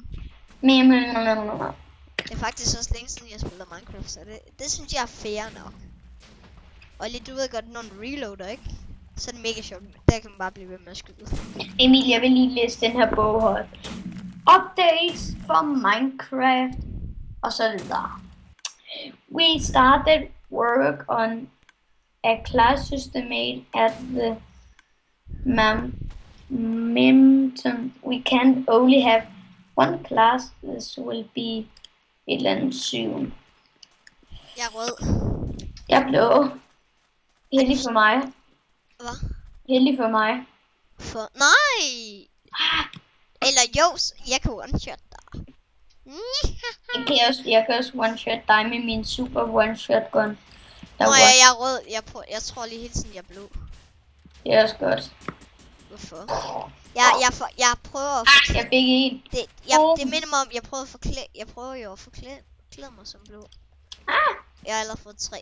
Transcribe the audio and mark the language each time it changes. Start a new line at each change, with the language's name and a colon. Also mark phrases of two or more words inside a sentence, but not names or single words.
Danish: Det er faktisk også længe siden jeg spiller Minecraft, så det synes jeg er fair nok. Olli, du ved godt, når du reloader, ikke? Så er det mega sjovt. Der kan man bare blive ved med at skyde. Emil, jeg vil lige læse den her bog højt.
English: Updates for Minecraft.
Danish: Og så videre.
English: We started work on a class system at the Mimton, we can only have one class. This will be
Danish: et eller andet
English: 7.
Danish: Jeg er rød. Jeg er blå. Heldig for mig. Hvad? Heldig for mig. For... Nej! Eller jo, jeg kan one-shot dig. Jeg kan også one-shot dig med min
English: super one-shot gun.
Danish: Nå ja, jeg er rød. Jeg tror lige hele tiden, jeg er blå. Det er også godt. Hvorfor? Jeg prøver at Jeg fik en. det minder mig om, jeg prøver jo at forklæde mig som blå. Jeg har allerede fået 3.